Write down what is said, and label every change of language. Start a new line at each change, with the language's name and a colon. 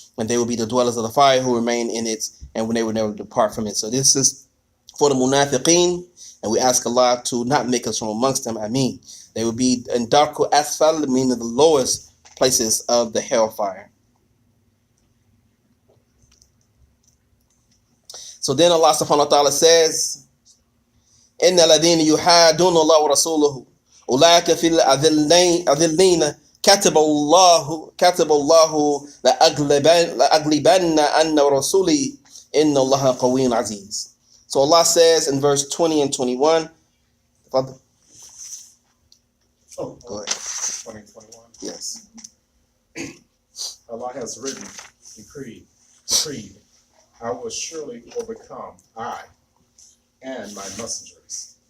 English: And they will be the dwellers of the fire who remain in it, and when they will never depart from it. So this is for the munafiqeen, and we ask Allah to not make us from amongst them. Ameen. They will be in darku asfal, meaning the lowest places of the hellfire. So then Allah subhanahu wa ta'ala says,
Arabic: إِنَّ الَّذِينَ يُحَادُونَ اللَّهَ وَرَسُولَهُ أُولَٰئِكَ فِي الْأَذِلِّينَ كَتَبَ اللَّهُ لَأَغْلِبَنَّ أَنَّ رَسُولِي إِنَّ اللَّهَ قَوِيٌّ عَزِيزٌ.
English: So Allah says in verse 20 and 21. Father? Go ahead. 20 and 21. Yes. Allah has written, decreed, I will surely overcome, I and my messengers.